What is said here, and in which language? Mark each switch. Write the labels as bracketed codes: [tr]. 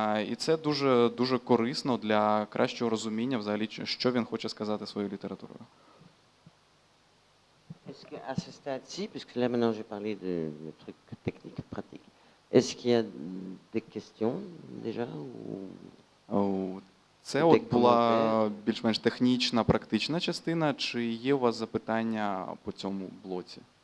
[uk] І це дуже, дуже корисно для кращого розуміння взагалі, що він хоче сказати своєю літературою. [fr] Est-ce qu'à ce stade-ci, puisque là maintenant j'ai parlé de trucs techniques, pratiques, est-ce qu'il y a des questions déjà ou... [uk] Це от була більш-менш технічна, практична частина. Чи є у вас запитання по цьому блоці?